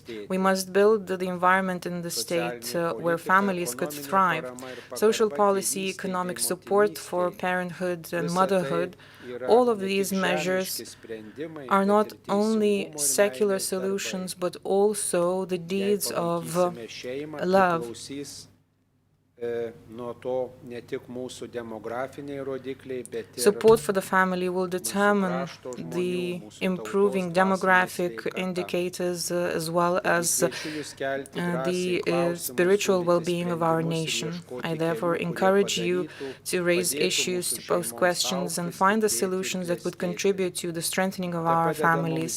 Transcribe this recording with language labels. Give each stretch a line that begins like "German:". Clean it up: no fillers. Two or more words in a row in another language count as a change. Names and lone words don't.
English: We must build the environment in the state where families could thrive. Social policy, economic support for parenthood and motherhood, all of these measures are not only secular solutions, but also the deeds of love.
Lithuanian: nuo to ne tik mūsų demografiniai rodikliai, bet ir
English: Support for the family will determine the improving demographic indicators as well as the spiritual well-being of our nation. I therefore encourage you to raise issues, to pose questions, and find the solutions that would contribute to the strengthening of our families.